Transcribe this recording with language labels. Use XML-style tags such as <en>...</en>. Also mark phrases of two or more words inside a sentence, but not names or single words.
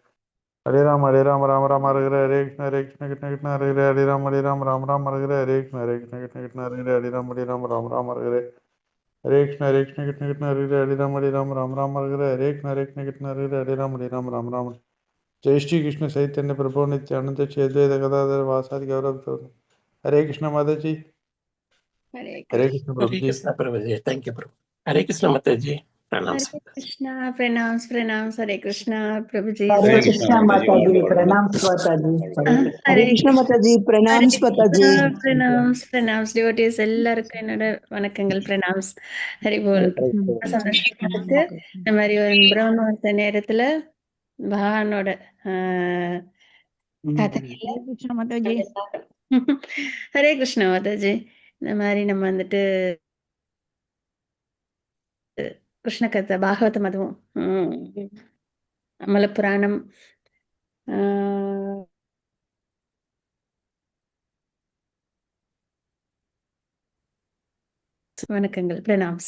<sa>राम हरे हरे कृष्ण कृष्ण हरे राम हरे हरे हरे कृष्ण राम हरे हरे हरे कृष्ण कृष्ण हरे राम हरे हरे कृष्ण हरे राम जय श्री कृष्ण चैतन्य प्रभु नित्यानंद श्री अद्वैत गदाधर वासादि गौरव हरे कृष्ण</sa> <hi>माता जी हरे हरे कृष्ण। कृष्ण प्रभु हरे जी कृष्ण प्रभु जी,</hi> <en>thank you प्रभु।</en> <hi>हरे कृष्ण माता जी, प्रणाम। हरे कृष्णा, प्रणाम प्रणाम। हरे कृष्णा प्रभु जी। हरे हरे कृष्णा कृष्ण माता जी, माता जी, प्रणाम माता जी। हरे कृष्ण हरे कृष्ण माता जी, प्रणाम हरे माता जी। कृष्णा, प्रणाम्स प्रणाम्स</hi> <ta>டிவோட்டிஸ் எல்லாருக்கும் என்னோட வணக்கங்கள், பிரणाम्स.</ta> <bn>হরি বোল.</bn> <hi>हरे कृष्ण माता जी।</hi> <ta>சந்தோஷமா இருக்கு. இந்த மாதிரி ஒரு பிரம்ம நேரத்துல பகவானோட கதையில</ta> <hi>हरे कृष्ण माता जी। हरे कृष्णा माताजी.</hi> <ta>இந்த மாதிரி நம்ம வந்துட்டு கிருஷ்ண கதை, பாகவதம், அதுவும் அமல புராணம், வணக்கங்கள், பிரணாம்ஸ்.</ta>